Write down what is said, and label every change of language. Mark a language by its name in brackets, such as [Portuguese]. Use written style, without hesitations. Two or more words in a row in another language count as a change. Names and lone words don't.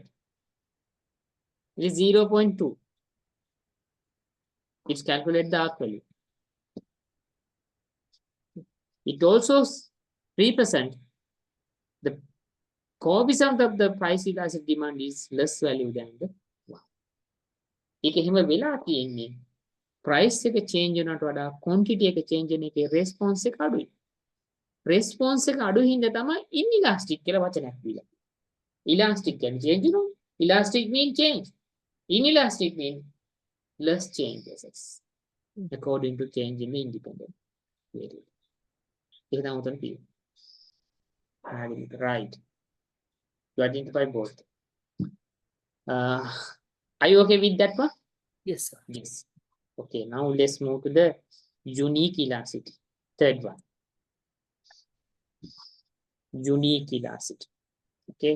[English] It is 0.2. It's calculate the arc value. It also represent the coefficient of the price elastic demand is less value than the one. [Sinhala] ඒක එහෙම වෙලා තියෙන්නේ price එක change වෙනවට වඩා quantity එක change වෙන එකේ response එක අඩුයි. Response එක අඩු හින්දා තමයි inelastic කියලා වචනයක් දීලා. Elastic කියන්නේ change වෙනවා. [English] Elastic mean change. Inelastic mean less changes according to change in the independent variable. [Sinhala] ඒක තමයි උතන තියෙන්නේ. [English] Right. You identify both. Are you okay with that one? Yes, sir. Yes. Okay, now let's move to the unique elasticity. Third one. Unique elasticity. Okay.